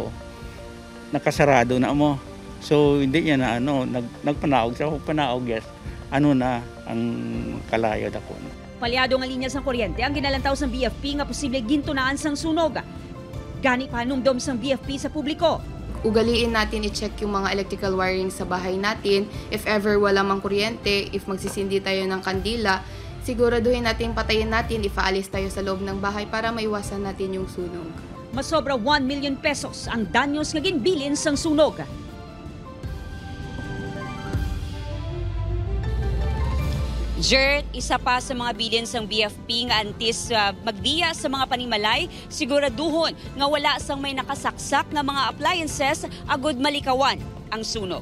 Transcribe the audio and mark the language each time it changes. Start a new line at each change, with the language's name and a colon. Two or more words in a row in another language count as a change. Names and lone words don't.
Hiligaynon: Nakasarado na mo. So hindi niya na nagpanaog siya, panaog yes. Na ang kalayo dako. Palyado nga linya sang kuryente ang ginalantaw sang BFP nga posible gintunaan sang sunog. Gani pa numdom sang BFP sa publiko.
Filipino: Ugaliin natin i-check yung mga electrical wiring sa bahay natin.
English: If ever
Filipino: wala mang kuryente, if magsisindi tayo ng kandila, siguraduhin natin patayin natin, ipaalis tayo sa loob ng bahay para maiwasan natin yung sunog.
Hiligaynon: Masobra 1 million pesos ang danyos nga ginbilin sang sunog. Jert, isa pa sa mga bilin sang BFP nga antis magdiya sa mga panimalay, siguraduhon nga wala sang may nakasaksak nga mga appliances agud malikawan ang sunog.